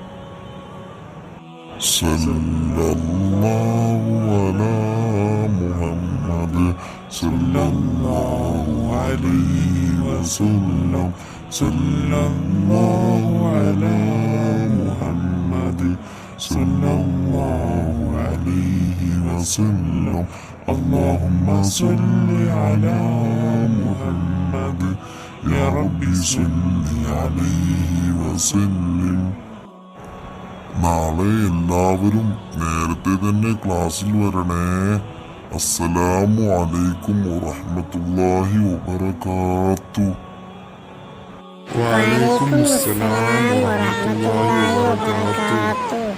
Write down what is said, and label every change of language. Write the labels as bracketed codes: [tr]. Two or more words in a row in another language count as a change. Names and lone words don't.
[ar] صلى الله على محمد صلى الله عليه وسلم. صلى الله على محمد صلى الله عليه وسلم. اللهم صل على محمد يا ربي صل عليه وسلم. [ml] നാളെ എല്ലാവരും നേരത്തെ തന്നെ ക്ലാസ്സിൽ വരണേ. [ar] السلام عليكم ورحمة الله وبركاته. وعليكم السلام ورحمة الله وبركاته.